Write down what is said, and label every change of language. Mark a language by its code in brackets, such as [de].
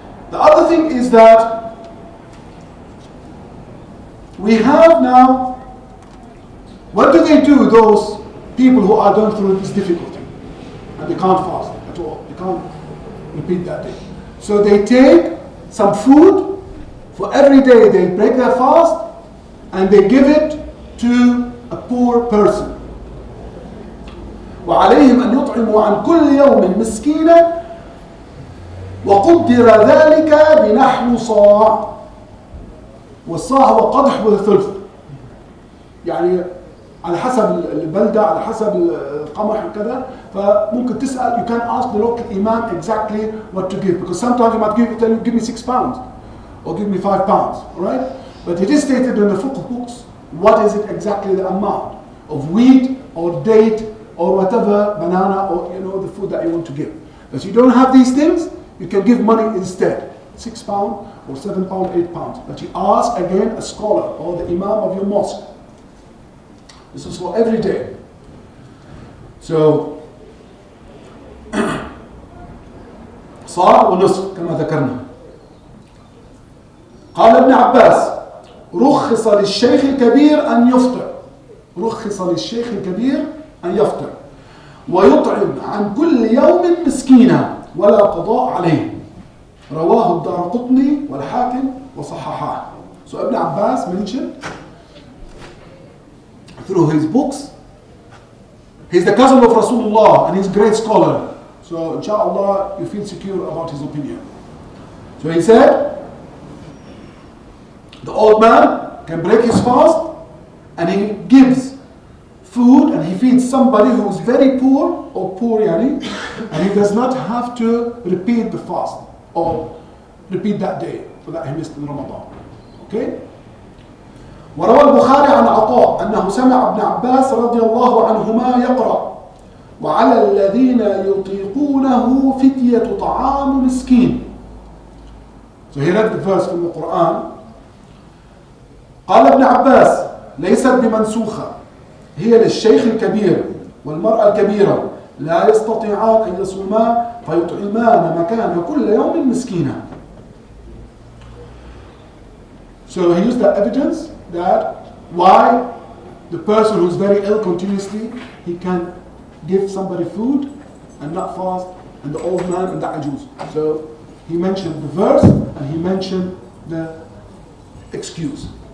[en] The other thing is that we have now, what do they do, those people who are going through this difficulty and they can't fast at all, they can't repeat that day? So they take some food for every day, they break their fast and they give it to a poor person. [ar] وعليهم أن يطعموا عن كل يوم مسكينا وقدر ذلك بنحو صاع. والصاع هو قدح وثلث، يعني على حسب البلدة، على حسب القمح وكذا. فممكن تسأل, [en] you can ask the local imam exactly what to give, because sometimes he might tell you, give me 6 pounds or give me 5 pounds, all right? But it is stated in the fiqh books what is it exactly the amount of wheat or date or whatever, banana, or the food that you want to give. But you don't have these things, you can give money instead, 6 pounds or 7 pounds, 8 pounds. But you ask again a scholar or the imam of your mosque. This is for every day. [ar] So صاع ونصف كما ذكرنا. قال ابن عباس رخص للشيخ الكبير أن يفطر. رخص للشيخ الكبير أن يفطر ويطعم عن كل يوم مسكينا ولا قضاء عليه. رواه الدارقطني والحاكم وصححاه. [en] So Ibn Abbas mentioned through his books, he's the cousin of Rasulullah and he's a great scholar. So inshallah you feel secure about his opinion. So he said, the old man can break his fast and he gives food and he feeds somebody who is very poor or poor and he does not have to repeat the fast or repeat that day that he missed in Ramadan. Okay? [ar] وروى البخاري عن عطاء أنه سمع ابن عباس رضي الله عنهما يقرأ وعلى الذين يطيقونه فدية طعام مسكين. [en] So he read the verse from the Quran. [ar] قال ابن عباس ليست بمنسوخة، هي للشيخ الكبير والمرأة الكبيرة لا يستطيعان أن يصوما فيطعمان مكان كل يوم مسكينا. [en] So he used the evidence that why the person who's very ill continuously, he can give somebody food and not fast, and the old man and the ajuz. So he mentioned the verse and he mentioned the excuse.